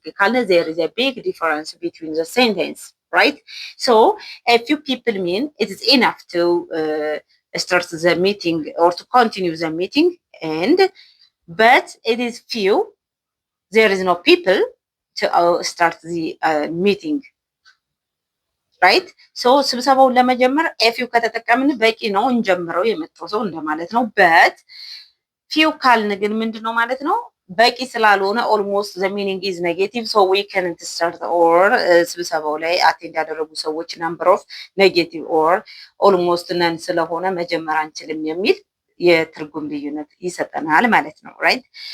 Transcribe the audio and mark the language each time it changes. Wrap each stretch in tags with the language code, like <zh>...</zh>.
<en>Because there is a big difference between the sentence, right? So a few people mean it is enough to start the meeting or to continue the meeting, and but it is few, there is no people to start the meeting, right?</en> <am>so ስብሰባውን ለመጀመር ኤፊው ከተጠቀምን በቂ ነው፣ እንጀምረው የመጣው ሰው እንደማለት ነው።</am> <en>but few</en> <am>ካልን ግን ምንድነው ማለት ነው? በቂ ስላልሆነ</am> <en>almost the meaning is negative, so we can't start or</en> <am>ስብሰባው ላይ አቴንድ ያደረጉ ሰዎች</am> <en>number of negative or almost none</en> <am>ስለሆነ መጀመር አንችልም የሚል የትርጉም ልዩነት ይሰጠናል ማለት ነው። right?</am>